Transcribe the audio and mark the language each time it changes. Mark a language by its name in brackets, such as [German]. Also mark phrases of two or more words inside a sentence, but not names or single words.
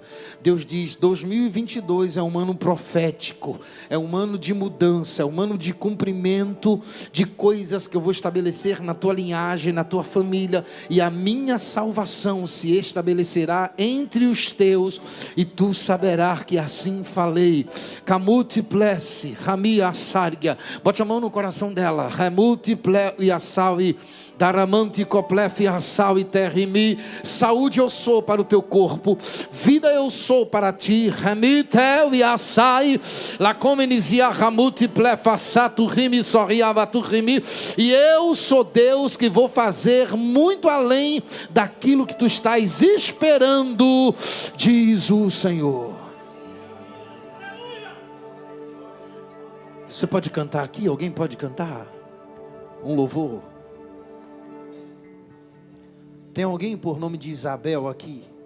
[Portuguese] Deus diz: 2022 é um ano profético, é um ano de mudança, é um ano de cumprimento de coisas que eu vou estabelecer na tua linhagem, na tua família, e a minha salvação se estabelecerá entre os teus, e tu saberás que assim falei. Camultiplesse, Rami Assargia. Bote a mão no coração dela. Remultiple e Assaui. Daramante coplef assau e terrimi. Saúde eu sou para o teu corpo, vida eu sou para ti. Remitel e assai la comenizia ramultiplef assatu rimi sorriavatu rimi. E eu sou Deus que vou fazer muito além daquilo que tu estás esperando, diz o Senhor. Você pode cantar aqui? Alguém pode cantar um louvor? Tem alguém por nome de Isabel aqui?